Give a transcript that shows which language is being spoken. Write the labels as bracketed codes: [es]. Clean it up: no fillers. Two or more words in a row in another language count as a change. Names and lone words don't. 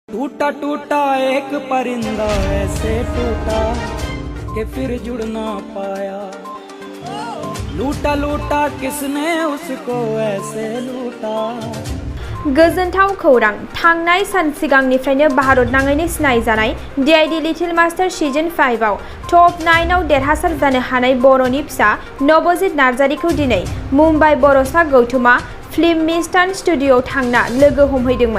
[hi] टूटा टूटा एक परिंदा ऐसे टूटा कि फिर जुड़ ना पाया लूटा लूटा किसने उसको ऐसे लूटा [brx] गोजोनथाव खौरां थांनाय सान सिगांनिफ्रायनो भारत नाङैनो सिनायजानाय DID लिटिल मास्टार सिजन 5 आव टप 9 आव देरहासार जानो हानाय बर'नि फिसा नबजित नार्जारिखौ दिनै मुम्बाइ बर'सा गौतमा फिल्म मिस्टान स्टुडिअ'आव थांना लोगो हमहैदोंमोन।